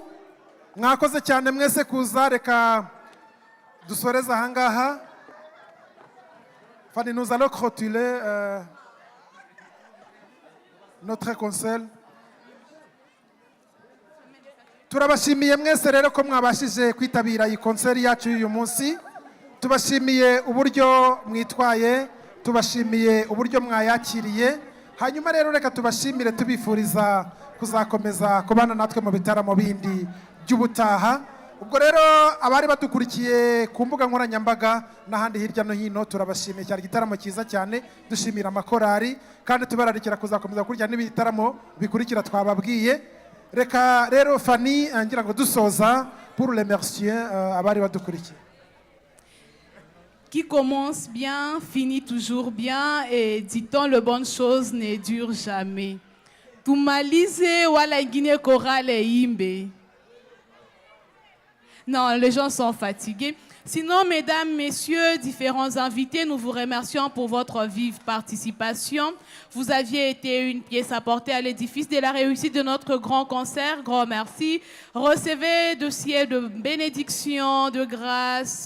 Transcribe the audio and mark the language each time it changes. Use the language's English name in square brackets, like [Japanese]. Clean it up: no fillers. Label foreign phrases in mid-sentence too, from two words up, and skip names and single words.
[Kinyarwanda] Mwakoze cyane mwese kuza, reka dusoreza ahangaha. [French] Fanny, nous allons clôturer notre concert. [Kinyarwanda] Turabashimiye mwese rero ko mwabashije kwitabira iyi concert yacu y'uyu munsi. Tubashimiye uburyo mwitwaye, tubashimiye uburyo mwayakiriye. Hanyuma rero reka tubashimire tubifuriza kuzakomeza kubana natwe mu bitaramo bindi by'ubutaha. Ubwo rero abari badukurikiye ku mbuga nkoranyambaga n'ahandi hirya no hino, turabashimiye cyane. Igitaramo cyiza cyane, dushimira amakorari kandi tubararikira kuzakomeza kurya n'ibitaramo bikurikira twababwiye. Reka rero Fanny ngira ngo dusoza [French] pour remercier [Kinyarwanda] abari badukurikiye. [French] Qui commence bien, finit toujours bien, et dit-on, le bonne chose ne dure jamais. [Swahili] Tumalize wala ingine chorale imbe. [French] Non, les gens sont fatigués. Sinon, mesdames, messieurs, différents invités, nous vous remercions pour votre vive participation. Vous aviez été une pièce apportée à l'édifice de la réussite de notre grand concert. Grand merci. Recevez de ciel de bénédiction, de grâce.